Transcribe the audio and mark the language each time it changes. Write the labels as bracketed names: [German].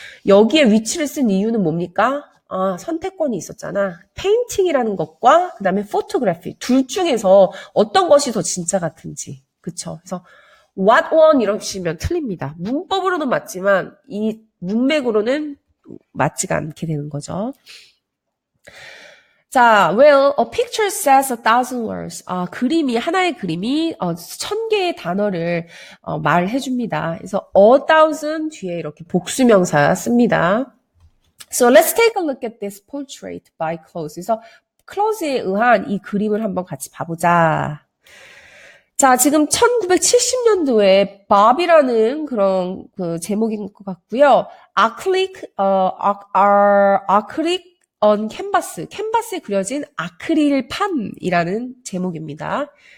[Korean] 여기에 which를 쓴 이유는 뭡니까? 선택권이 있었잖아. 페인팅이라는 것과 그 다음에 포토그래피 둘 중에서 어떤 것이 더 진짜 같은지. 그쵸? 그래서 [English] what one [Korean] 이러시면 틀립니다. 문법으로는 맞지만 이 문맥으로는 맞지가 않게 되는 거죠. [English] 자, well, a picture says 1,000 words. [Korean] 그림이, 하나의 그림이 1,000개의 단어를 말해줍니다. 그래서 1,000 뒤에 이렇게 복수명사 씁니다. [English] So let's take a look at this portrait by Close. [Korean] 그래서 Close에 의한 이 그림을 한번 같이 봐보자. 자, 지금 1970년도에 Bob이라는 그런 그 제목인 것 같고요. [English] acrylic on canvas. [Korean] 캔버스에 그려진 아크릴판이라는 제목입니다.